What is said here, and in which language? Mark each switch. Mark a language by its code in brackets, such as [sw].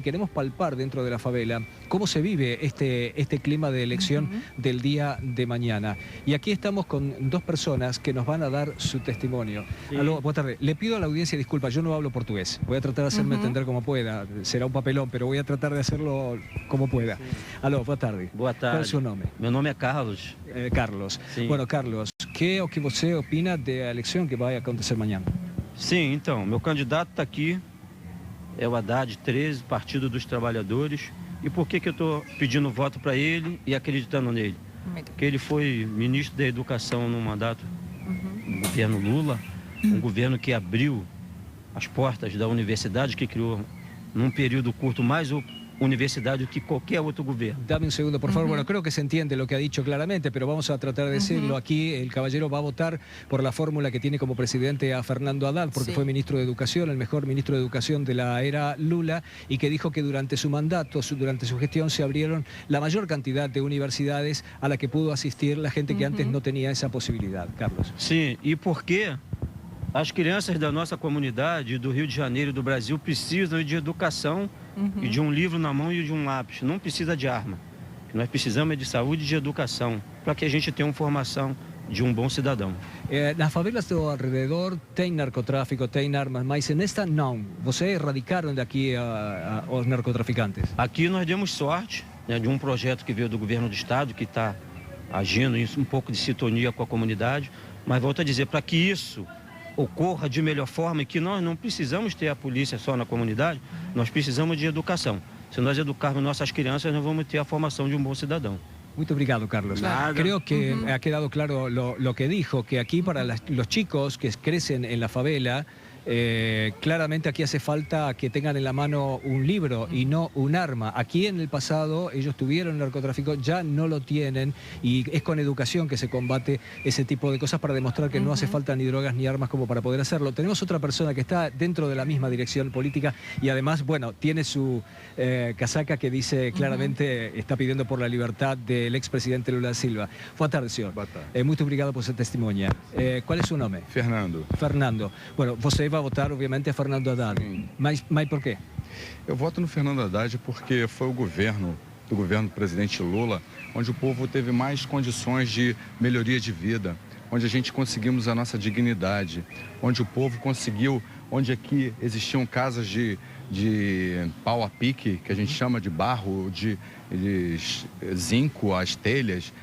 [es] Queremos palpar dentro de la favela cómo se vive este clima de elección del día de mañana. Y aquí estamos con dos personas que nos van a dar su testimonio. Sí. Aló, buenas tardes. Le pido a la audiencia disculpas, yo no hablo portugués. Voy a tratar de hacerme entender como pueda. Será un papelón, pero voy a tratar de hacerlo como pueda. Sí. Aló, buenas tardes. [pt] Boa tarde. Qual é o seu nome? Meu nome é Carlos. Carlos. Sim. Bueno, Carlos, que é o que você opina da eleição que vai acontecer amanhã? Sim, então, meu candidato está aqui. É o Haddad 13, Partido dos Trabalhadores. E por que eu estou pedindo voto para ele e acreditando nele? Porque ele foi ministro da Educação no mandato do governo Lula, um governo que abriu as portas da universidade, que criou num período curto mais universidad que cualquier otro gobierno. [es] Dame un segundo, por favor. Bueno, creo que se entiende lo que ha dicho claramente, pero vamos a tratar de decirlo. Aquí el caballero va a votar por la fórmula que tiene como presidente a Fernando Haddad, porque fue ministro de Educación, el mejor ministro de Educación de la era Lula, y que dijo que durante su mandato, durante su gestión, se abrieron la mayor cantidad de universidades a la que pudo asistir la gente que antes no tenía esa posibilidad. Carlos. [pt] Sí, y por qué as crianças da nossa comunidade, do Rio de Janeiro e do Brasil, precisam de educação e de um livro na mão e de um lápis. Não precisa de arma. Nós precisamos de saúde e de educação, para que a gente tenha uma formação de um bom cidadão. Nas favelas do alrededor tem narcotráfico, tem armas, mas nesta não. Vocês erradicaram daqui os narcotraficantes? Aqui nós demos sorte, né, de um projeto que veio do governo do estado, que está agindo em um pouco de sintonia com a comunidade, mas volto a dizer, para que isso ocorra de melhor forma e que nós não precisamos ter a polícia só na comunidade, nós precisamos de educação. Se nós educarmos nossas crianças, nós vamos ter a formação de um bom cidadão. Muy obrigado, Carlos. Claro. [es] Creo que ha quedado claro lo que dijo, que aquí para los chicos que crecen en la favela, Claramente aquí hace falta que tengan en la mano un libro y no un arma. Aquí en el pasado ellos tuvieron el narcotráfico, ya no lo tienen, y es con educación que se combate ese tipo de cosas para demostrar que no hace falta ni drogas ni armas como para poder hacerlo. Tenemos otra persona que está dentro de la misma dirección política y además, bueno, tiene su casaca que dice claramente, está pidiendo por la libertad del expresidente Lula da Silva. [pt] Boa tarde, senhor. Boa tarde. Muito obrigado por seu testemunha. Qual é o seu nome? Fernando, Fernando. Bueno, você vai votar, obviamente, a Fernando Haddad. Mas por quê? eu voto no Fernando Haddad porque foi o governo do presidente Lula onde o povo teve mais condições de melhoria de vida, onde a gente conseguimos a nossa dignidade, onde o povo conseguiu, onde aqui existiam casas de pau a pique, que a gente chama de barro, de zinco, as telhas.